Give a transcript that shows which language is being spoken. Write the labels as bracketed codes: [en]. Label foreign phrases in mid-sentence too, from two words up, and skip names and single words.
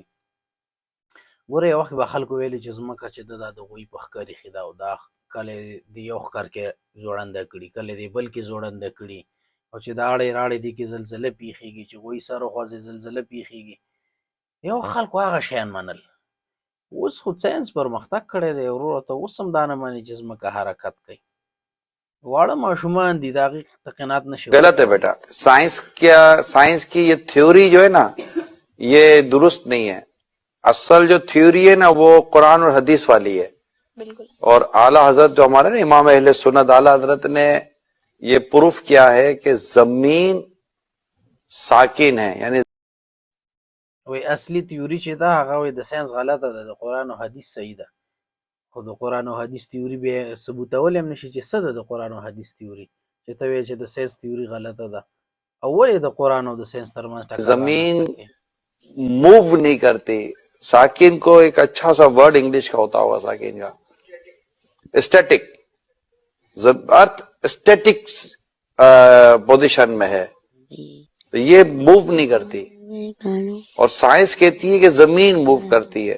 [ps] ګوره یو وخت به خلکو ویلې چې ځمکه چې ده دا د هغوی په ښکر ایښې ده او دا کله یې د یو ښکر کې زوړنده کړي، کله یې د بل کې زوړنده کړي، او چې د اړې راړې دي کې زلزله پیښیږي، چې هغوی سر وخوځي زلزله پیښیږي. یو خلکو هغه شیان منل. اوس خو ساینس پرمختګ کړی دی وروره، ته اوس هم دا نه منې چې ځمکه حرکت کوي. واړه ماشومان دي د هغې ته قناعت نشي. [ur] غلط ہے بیٹا. سائنس کی یہ تھیوری جو ہے نا یہ درست نہیں ہے. اصل جو تھیوری ہے نا وہ قرآن اور حدیث والی ہے. بالکل. اور اعلیٰ حضرت جو ہمارے نا امام اہل سنت اعلیٰ حضرت نے یہ پروف کیا ہے کہ زمین ساکن ہے، یعنی [ps] وایي اصلي تیوري چې ده هغه وایي د ساینس غلطه ده، د قرآن او حدیث صحیح ده. خو د قرآن او حدیث تیوري بیا ثبوتولی هم نشي چې څه ده د قرآن او حدیث تیوري، چې ته وایې چې د ساینس تیوري غلطه ده. او ولې د قرآن او د ساینس ترمنځ ټکر زمین رامنځته کوي؟ [ur] موو نہیں کرتی. ساکن کو ایک اچھا سا ورڈ انگلش کا ہوتا ہوگا ساکن کا، اسٹیٹک. [en] earth static position [ur] میں ہے، تو یہ موو نہیں کرتی. اور سائنس کہتی ہے کہ زمین موو کرتی ہے.